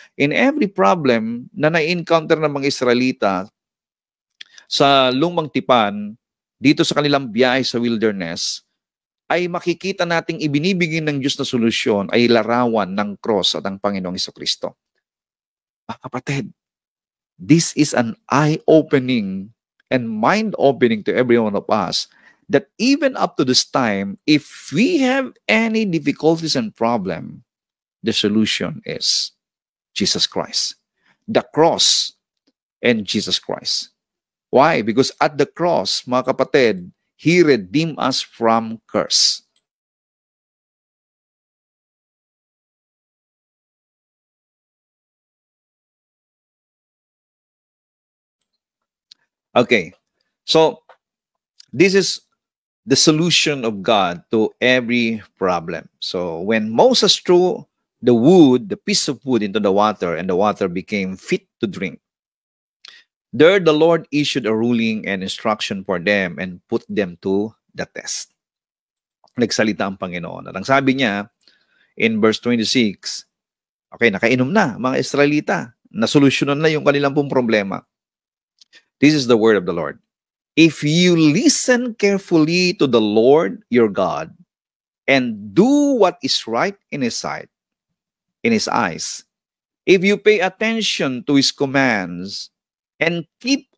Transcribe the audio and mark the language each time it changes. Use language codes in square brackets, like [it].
[tl] In every problem na na-encounter ng mga Israelita, sa lumang tipan, dito sa kanilang biyahe sa wilderness, ay makikita nating ibinibigay ng Diyos na solusyon ay larawan ng cross at ng Panginoong Jesucristo. [en] Kapatid, this is an eye-opening and mind-opening to every one of us that even up to this time, if we have any difficulties and problem, the solution is Jesus Christ. The cross and Jesus Christ. Why? Because at the cross, mga kapatid, He redeemed us from curse. Okay, so this is the solution of God to every problem. So when Moses threw the wood, the piece of wood into the water, and the water became fit to drink, there the Lord issued a ruling and instruction for them and put them to the test. [tl] Nagsalita ang Panginoon. At ang sabi niya, [en] in verse 26, [tl] okay, nakainom na mga Israelita. Nasolusyonan na yung kanilang pong problema. [en] This is the word of the Lord. If you listen carefully to the Lord your God and do what is right in His sight, in His eyes, if you pay attention to His commands, and keep